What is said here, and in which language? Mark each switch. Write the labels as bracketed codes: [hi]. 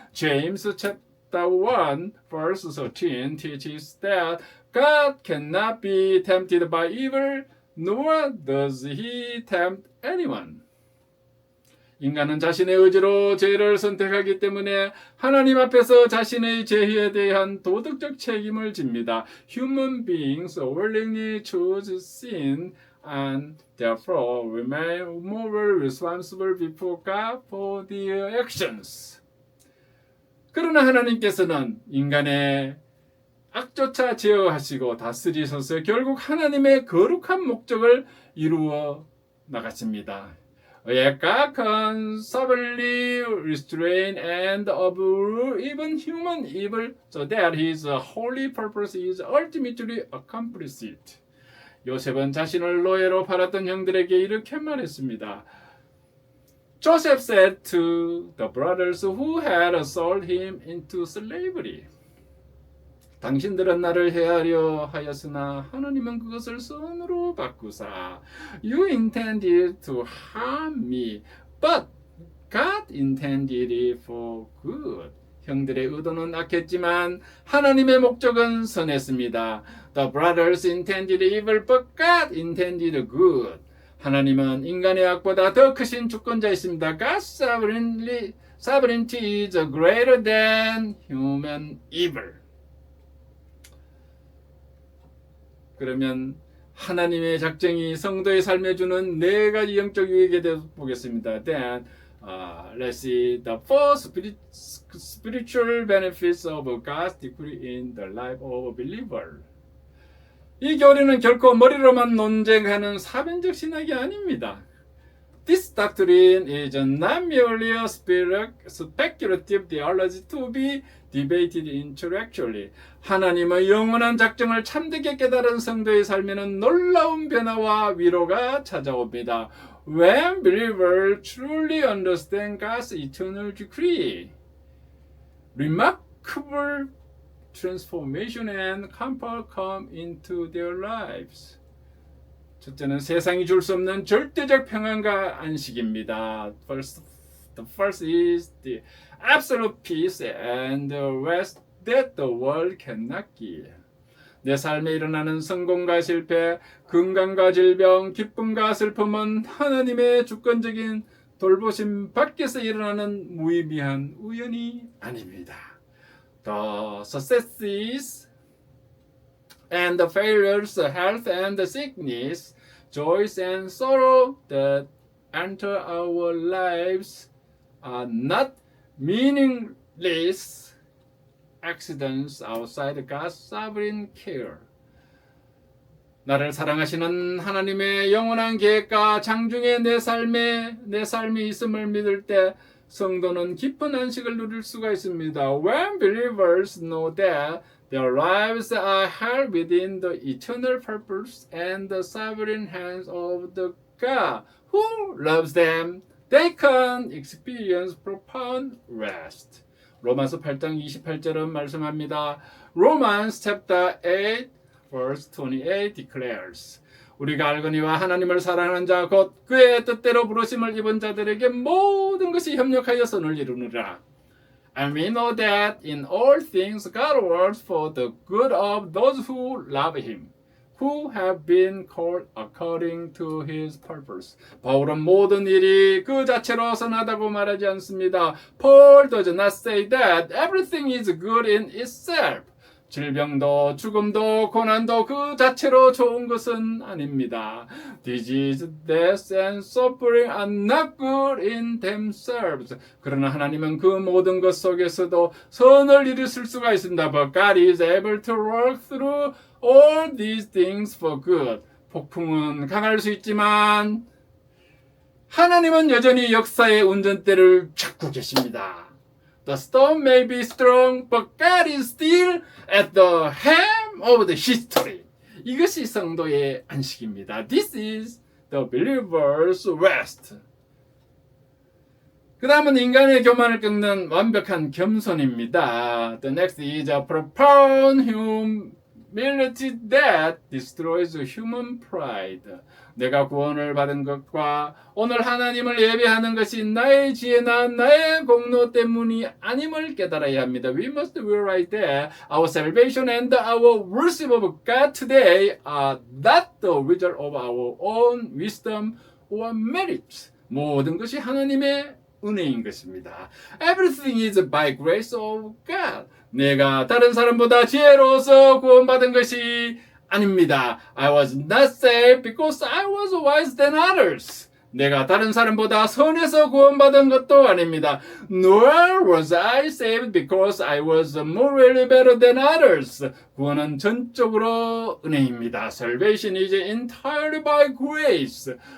[en] James chapter 1 verse 13 teaches that God cannot be tempted by evil, nor does he tempt anyone. [ko] 인간은 자신의 의지로 죄를 선택하기 때문에 하나님 앞에서 자신의 죄에 대한 도덕적 책임을 집니다. [en] Human beings willingly choose sin and therefore remain morally responsible before God for their actions. [ko] 그러나 하나님께서는 인간의 악조차 제어하시고 다스리셔서 결국 하나님의 거룩한 목적을 이루어 나가십니다. [en] God can sovereignly restrain and overrule even human evil so that His holy purpose is ultimately accomplished. [ko] 요셉은 자신을 노예로 팔았던 형들에게 이렇게 말했습니다. [en] Joseph said to the brothers who had sold him into slavery. [ko] 당신들은 나를 해하려 하였으나 하나님은 그것을 선으로 바꾸사. [en] You intended to harm me, but God intended it for good. [ko] 형들의 의도는 악했지만 하나님의 목적은 선했습니다. [en] The brothers intended evil, but God intended good. [ko] 하나님은 인간의 악보다 더 크신 주권자이십니다. [en] God's sovereignty is greater than human evil. [ko] 그러면 하나님의 작정이 성도의 삶에 주는 네 가지 영적 유익에 대해서 보겠습니다. [en] Then let's see the four spiritual benefits of God's decree in the life of a believer. [ko] 이 교리는 결코 머리로만 논쟁하는 사변적 신학이 아닙니다. [en] This doctrine is not merely a speculative theology to be debated intellectually. [ko] 하나님의 영원한 작정을 참되게 깨달은 성도의 삶에는 놀라운 변화와 위로가 찾아옵니다. [en] When believers truly understand God's eternal decree, remarkable transformation and comfort come into their lives. [ko] 첫째는 세상이 줄 수 없는 절대적 평안과 안식입니다. [en] The first is the absolute peace and the rest that the world cannot give. [ko] 내 삶에 일어나는 성공과 실패, 건강과 질병, 기쁨과 슬픔은 하나님의 주권적인 돌보심 밖에서 일어나는 무의미한 우연이 아닙니다. [en] The successes and the failures, health and sickness, joys and sorrow that enter our lives are not meaningless accidents outside God's sovereign care. [ko] 나를 사랑하시는 하나님의 영원한 계획과 장중에 내 삶이 있음을 믿을 때 성도는 깊은 안식을 누릴 수가 있습니다. [en] When believers know that their lives are held within the eternal purpose and the sovereign hands of the God who loves them, they can experience profound rest. [ko] 로마서 8장 28절은 말씀합니다. [en] Romans chapter 8 verse 28 declares, [ko] 우리가 알거니와 하나님을 사랑하는 자 곧 그의 뜻대로 부르심을 입은 자들에게 모든 것이 협력하여 선을 이루느라. [en] And we know that in all things God works for the good of those who love Him, who have been called according to His purpose. [ko] 바울은 모든 일이 그 자체로 선하다고 말하지 않습니다. [en] Paul does not say that everything is good in itself. [ko] 질병도 죽음도 고난도 그 자체로 좋은 것은 아닙니다. [en] Disease, death and suffering are not good in themselves. [ko] 그러나 하나님은 그 모든 것 속에서도 선을 이루실 수가 있습니다. [en] But God is able to work through all these things for good. [ko] 폭풍은 강할 수 있지만 하나님은 여전히 역사의 운전대를 잡고 계십니다. [en] The storm may be strong, but God is still at the helm of the history. [ko] 이것이 성도의 안식입니다. [en] This is the believer's rest. [ko] 그 다음은 인간의 교만을 꺾는 완벽한 겸손입니다. [en] The next is a profound humility that destroys human pride. [ko] 내가 구원을 받은 것과 오늘 하나님을 예배하는 것이 나의 지혜나 나의 공로 때문이 아님을 깨달아야 합니다. [en] We must realize that our salvation and our worship of God today are not the result of our own wisdom or merits. [ko] 모든 것이 하나님의 은혜인 것입니다. [en] Everything is by grace of God. [ko] 내가 다른 사람보다 지혜로워서 구원받은 것이 아닙니다. [en] I was not saved because I was wise than others. [ko] 내가 다른 사람보다 선해서 구원받은 것도 아닙니다. [en] Nor was I saved because I was morally better than others. [ko] 구원은 전적으로 은혜입니다. [en] Salvation is entirely by grace.